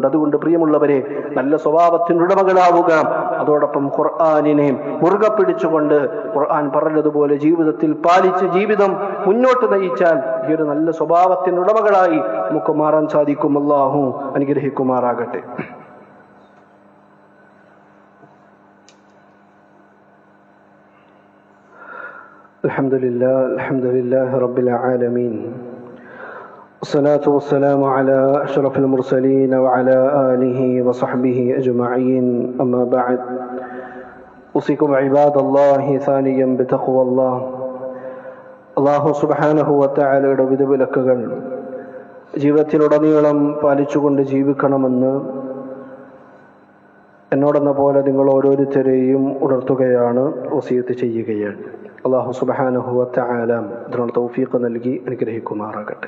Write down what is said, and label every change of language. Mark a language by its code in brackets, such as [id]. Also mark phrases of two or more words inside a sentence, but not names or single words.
[ml] അതുകൊണ്ട് പ്രിയമുള്ളവരെ, നല്ല സ്വഭാവത്തിന്റെ ഉടമകളാവുക. അതോടൊപ്പം ഖുർആനിനെ മുറുകെ പിടിച്ചുകൊണ്ട് ഖുർആൻ പറഞ്ഞതുപോലെ ജീവിതത്തിൽ പാലിച്ച് ജീവിതം മുന്നോട്ട് നയിച്ചാൽ ഈ ഒരു നല്ല സ്വഭാവത്തിന്റെ ഉടമകളായി നമുക്ക് മാറാൻ സാധിക്കും. അല്ലാഹു അനുഗ്രഹിക്കുമാറാകട്ടെ. [ar] الحمد لله رب العالمين، والصلاة والسلام على أشرف المرسلين وعلى آله وصحبه أجمعين. أما بعد، أوصيكم عباد الله ثانيا بتقوى الله. الله سبحانه وتعالى [ml] വിധിവിലക്കുകൾ ജീവിതത്തിലുടനീളം പാലിച്ചുകൊണ്ട് ജീവിക്കണമെന്ന് എന്നോടെന്ന പോലെ നിങ്ങൾ ഓരോരുത്തരെയും ഉണർത്തുകയാണ്, വസിയത്ത് ചെയ്യുകയാണ്. [ar] الله سبحانه وتعالى [ml] ഇതിനുള്ള തൗഫീഖ് നൽകി അനുഗ്രഹിക്കുമാറാകട്ടെ.